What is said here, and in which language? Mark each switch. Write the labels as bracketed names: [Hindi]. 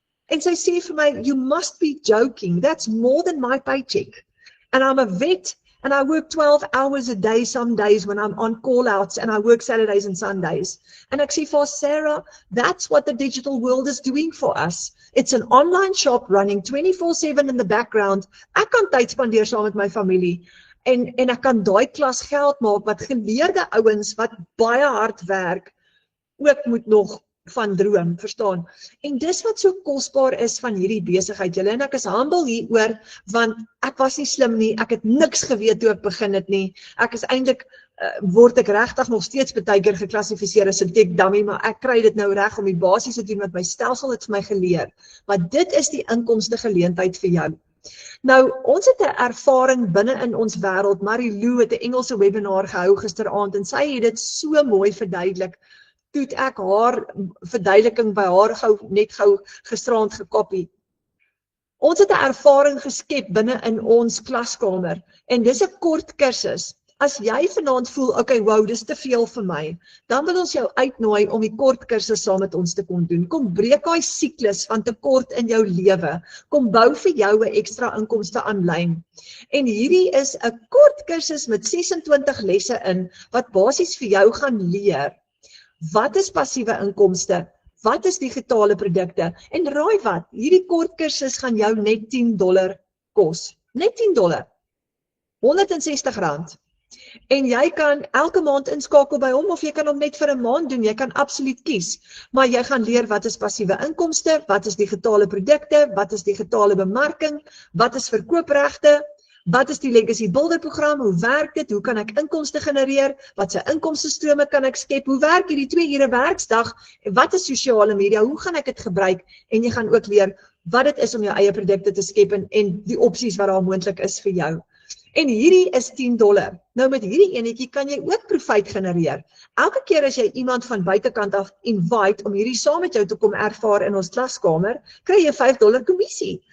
[Afrikaans] En sy sê vir my, [English] you must be joking, that's more than my paycheck. And I'm a vet, and I work 12 hours a day some days when I'm on call-outs, and I work Saturdays and Sundays. And actually for Sarah, that's what the digital world is doing for us. It's an online shop running 24/7 in the background. [Afrikaans] Ek kan tyd spandeer saam met my familie. En ek kan daai klas geld maak wat geleerde ouens wat baie hard werk, ook moet nog van droom, verstaan? En dis wat so kosbaar is van hierdie besigheid, julle, en ek is humble hieroor, want ek was nie slim nie, ek het niks geweet toe ek begin het nie, ek is eintlik, word ek regtig nog steeds baie keer geklassifiseer as 'n tech dummy, maar ek kry dit nou reg om die basies te doen wat my stelsel het vir my geleer, maar dit is die inkomste geleentheid vir jou. Nou, ons het 'n ervaring binne in ons wêreld. Marie-Lou het 'n Engelse webinar gehou gisteraand en sy het dit so mooi verduidelik. Toe het ek haar verduideliking by haar net gou gisteraand gekopie. Ons het 'n ervaring geskep binne in ons klaskamer en dis 'n kort kursus. As jy vanaand voel, okay, wow, dis te veel vir my, dan wil ons jou uitnooi om die kort kursus saam met ons te kon doen. Kom breek daai siklus van tekort in jou lewe. Kom bou vir jou 'n ekstra inkomste aanlyn. En hierdie is 'n kort kursus met 26 lesse in wat basies vir jou gaan leer. Wat is passiewe inkomste? Wat is digitale produkte? En raai wat, hierdie kort kursus gaan jou net $10 kos. Net $10. R160. En jy kan elke maand inskakel by hom of jy kan hom net vir 'n maand doen, jy kan absoluut kies. Maar jy gaan leer wat is passiewe inkomste, wat is digitale produkte, wat is digitale bemarking, wat is verkoopregte, Wat is die Legacy Builder program? Hoe werk dit? Hoe kan ek inkomste genereer? Wat se inkomstestrome kan ek skep? Hoe werk hierdie 2 ure werksdag? Wat is sosiale media? Hoe gaan ek dit gebruik? En jy gaan ook leer wat dit is om jou eie produkte te skep en die opsies wat daar moontlik is vir jou. En hierdie is $10. Nou met hierdie enetjie kan jy ook profijt genereer. Elke keer as jy iemand van buitekant af invite om hierdie saam met jou te kom ervaar in ons klaskamer, kry jy $5 kommissie.